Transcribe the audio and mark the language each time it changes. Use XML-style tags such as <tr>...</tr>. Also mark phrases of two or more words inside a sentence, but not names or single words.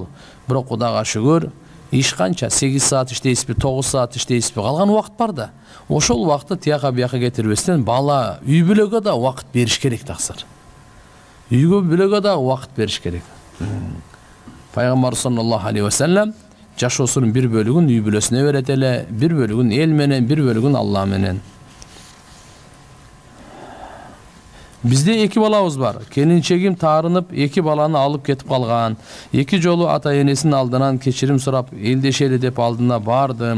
<ky>Бирок Кудайга шүгүр, иш канча 8 саат иштейсизби, 9 саат иштейсизби, калган убакыт бар да. Ошол убакытты тияка бияка кетирбестен бала үй бүлөгө да убакыт бериш керек таксыр. Үйгө бүлөгө да убакыт бериш керек. Пайгамбар</ky> <ar>صلى الله عليه وسلم</ar> <ky>жашоосунун бир бөлүгүн үй бүлөсүнө берет эле, бир бөлүгүн эл менен, бир бөлүгүн Алла менен. Бизде 2 балабыз бар. Келинчегим таарынып 2 баланы алып кетип калган. 2 жолу ата энесинин алдынан кечирим сурап, элдешели деп алдына бардым.</ky>